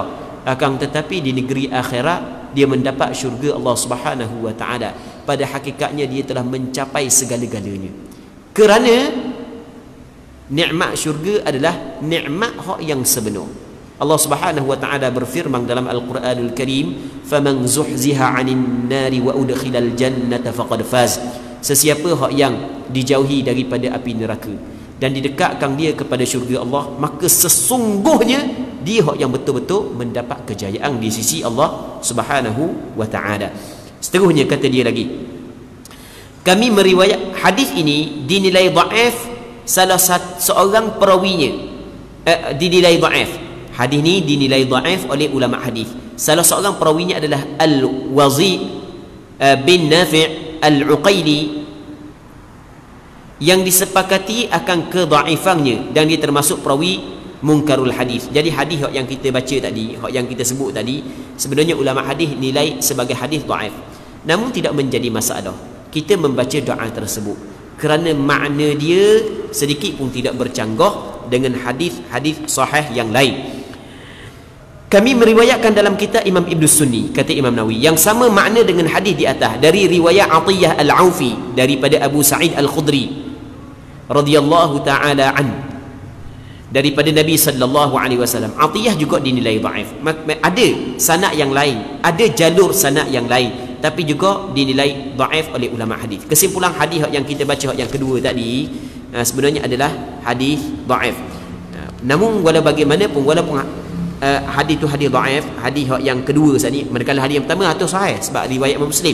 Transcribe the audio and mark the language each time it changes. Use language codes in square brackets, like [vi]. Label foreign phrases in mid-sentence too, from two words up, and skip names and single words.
[ms] Akan tetapi di negeri akhirat dia mendapat syurga Allah [ar] سبحانه وتعالى. [ms] Pada hakikatnya dia telah mencapai segala-galanya. Kerana nikmat syurga adalah nikmat hak yang sebenar. Allah [ar] سبحانه وتعالى [ms] berfirman dalam Al-Quranul Karim, [ar] "فمن زحزح عن النار وأدخل الجنة فقد فاز." [ms] Sesiapa hak yang dijauhi daripada api neraka dan didekatkan dia kepada syurga Allah, maka sesungguhnya dia yang betul-betul mendapat kejayaan di sisi Allah [ar] سبحانه وتعالى. [ms] Seterusnya kata dia lagi, kami meriwayat hadis ini dinilai dhaif salah seorang perawinya, dinilai dhaif. Hadis ini dinilai dhaif oleh ulama hadis. Salah seorang perawinya adalah Al-Wazi bin Nafi' Al-Uqaili, yang disepakati akan kedhaifannya, dan dia termasuk perawi [ar] منكر الحديث. [ms] Jadi hadis yang kita baca tadi, yang kita sebut tadi, sebenarnya ulama hadis nilai sebagai hadis dhaif. Namun tidak menjadi masalah kita membaca doa tersebut, kerana makna dia sedikit pun tidak bercanggah dengan hadis-hadis sahih yang lain. Kami meriwayatkan dalam kitab Imam Ibn Sunni, kata Imam Nawawi, yang sama makna dengan hadis di atas, dari riwayat Atiyah Al-Aufi daripada Abu Sa'id Al-Khudri [ar] رضي الله تعالى عن, [ms] daripada Nabi [ar] صلى الله عليه وسلم. [ms] Atiyah juga dinilai dhaif. Ada sanad yang lain, ada jalur sanad yang lain tapi juga dinilai dhaif oleh ulama hadis. Kesimpulan hadis yang kita baca yang kedua tadi sebenarnya adalah hadis dhaif. Namun walau bagaimanapun, walaupun hadis tu hadis dhaif, hadis yang kedua tadi, manakala hadis yang pertama itu sahih sebab riwayat Muslim.